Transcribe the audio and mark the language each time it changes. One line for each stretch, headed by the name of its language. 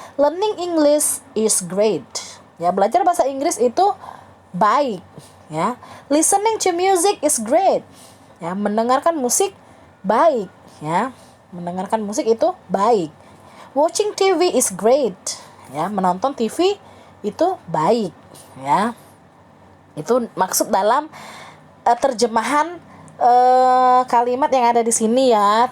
English: Learning English is great.
Indonesian: Ya, belajar bahasa Inggris itu baik, ya.
English: Listening to music is great.
Indonesian: Ya, mendengarkan musik baik, ya. Mendengarkan musik itu baik.
English: Watching TV is great.
Indonesian: Ya, menonton TV itu baik, ya. Itu maksud dalam terjemahan kalimat yang ada di sini ya.